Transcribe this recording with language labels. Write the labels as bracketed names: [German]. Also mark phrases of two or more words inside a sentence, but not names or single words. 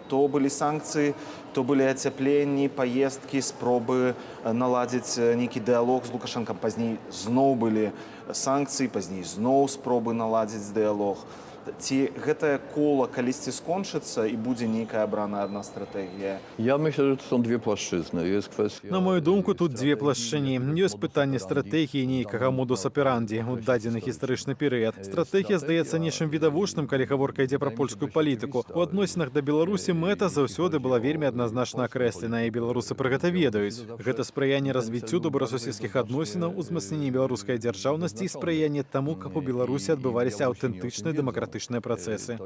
[Belarusian] То былі санкцыі, то былі ацяпленні, паездкі, спробы наладзіць нейкі дыялог з Лукашэнкам. Пазней зноў былі санкцыі, пазней зноў спробы наладзіць дыялог. Ці гэтае кола калісьці скончыцца і будзе нейкая абраная адна стратэгія? [Polish] Ja myślę, że to są dwie płaszczyzny. Jest kwestia... [Belarusian] На мою думку, тут дзве плашчыні. Ёсць пытанне стратэгіі нейкага [Latin] modus operandi [Belarusian] ў дадзены гістарычны перыяд. Стратэгія здаецца нечым відавочным, калі гаворка ідзе пра польскую палітыку. У адносінах да Беларусі мэта заўсёды была вельмі адназначна акрэслена, і беларусы пра гэта ведаюць. Гэта спрыянне развіццю добрасуседскіх адносінаў, узмацненне беларускай дзяржаўнасці і спрыянне таму, каб у Беларусі адбываліся аўтэнтычныя дэмакратычныя працэсы.